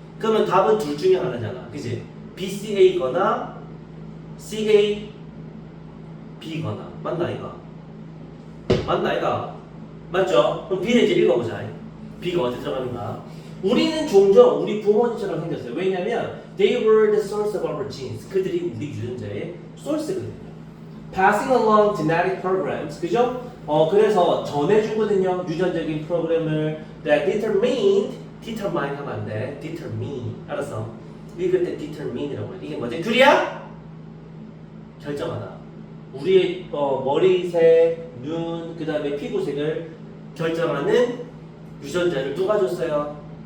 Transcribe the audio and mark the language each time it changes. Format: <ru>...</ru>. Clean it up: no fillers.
<ko>그러면 답은 둘 중에 하나잖아. 그치? BCA거나 CA B거나 맞나 이거? 맞나 이거? 맞죠? 그럼 B를 이제 읽어보자. B가 어디 들어가는가? 우리는 종종 우리 부모님처럼 생겼어요.</ko> <en>왜냐면 they were the source of our genes.</en> <ko>그들이 우리 유전자의 source거든요.</ko> <en>Passing along genetic programs, 그죠?</en> <ko>그래서 전해주거든요. 유전적인 프로그램을 that determine 하면 안 돼. determine. 알았어? 읽을 때 determine이라고 해. 이게 뭐지? 둘이야? 결정하다. 우리의 머리색, 눈, 그 다음에 피부색을 결정하는 유전자를 누가 줬어요?</ko>